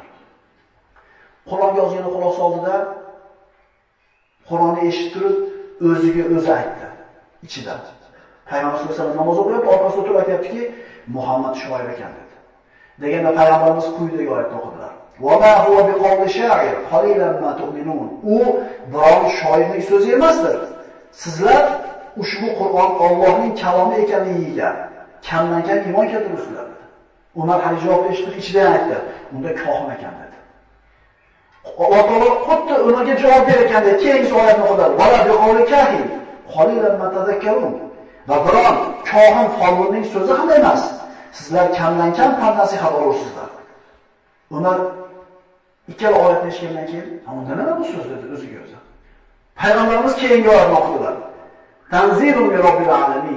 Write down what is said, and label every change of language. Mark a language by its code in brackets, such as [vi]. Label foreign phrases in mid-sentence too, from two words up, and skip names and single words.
[uz] Qur'onga ozgina quloq soldida Qur'onni eshitib turib, o'ziga o'zi aytdi. Ichida. Payg'ambar sollallohu alayhi vasallam namoz o'qiyapti, orqasida turib aytayaptiki, Muhammad shoir ekan dedi. Deganda payg'ambarimiz quyidagi oyatni o'qidilar. [ar] "Va ma huwa biqawli sha'ir, qalilan ma tu'minun." [uz] U biron shoirning so'zi emasdir. Sizlar ushbu Qur'on Allohning kalomi ekanligiga kamdan-kam iymon keltiribsizlar. Umar hali javob eshitib ichidan aytdi. Unda kohin ekan dedi. Alloh taolo xuddi ularga javob berganda keyingi oyatni o'qidilar. [ar] "Va la biqawli kahin, qalilan ma tadhakkarun." [uz] Va biron kohin folbinning so'zi ham emas. Sizlar kamdan-kam nasihat olursizlar. Umar ikkala oyatni eshitgandan keyin, "Unda nima bu so'z?" dedi o'ziga o'zi. Payg'ambarimiz keyingi oyatni o'qidilar. [ar] "Tanzilun min robbil alamin."